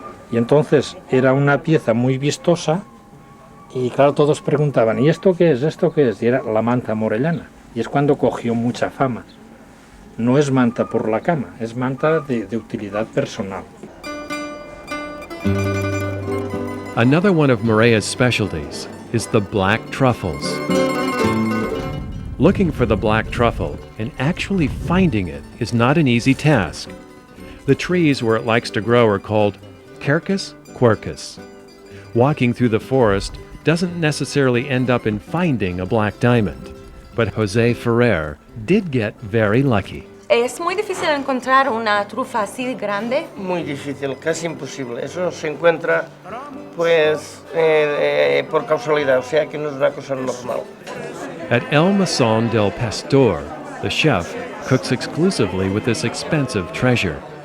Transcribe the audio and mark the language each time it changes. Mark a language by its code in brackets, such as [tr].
[es] Y entonces era una pieza muy vistosa. Y claro, todos preguntaban, ¿y esto qué es? ¿Esto qué es? Y era la manta morellana. Y es cuando cogió mucha fama. No es manta por la cama, es manta de utilidad personal. [en] Another one of Morella's specialties is the black truffles. Looking for the black truffle and actually finding it is not an easy task. The trees where it likes to grow are called Quercus quercus. Walking through the forest doesn't necessarily end up in finding a black diamond, but José Ferrer did get very lucky. [es] ¿Es muy difícil encontrar una trufa así grande? Muy difícil, casi imposible. Eso se encuentra pues por causalidad, o sea que no es una cosa normal. [en] At El Mesón del Pastor, the chef cooks exclusively with this expensive treasure.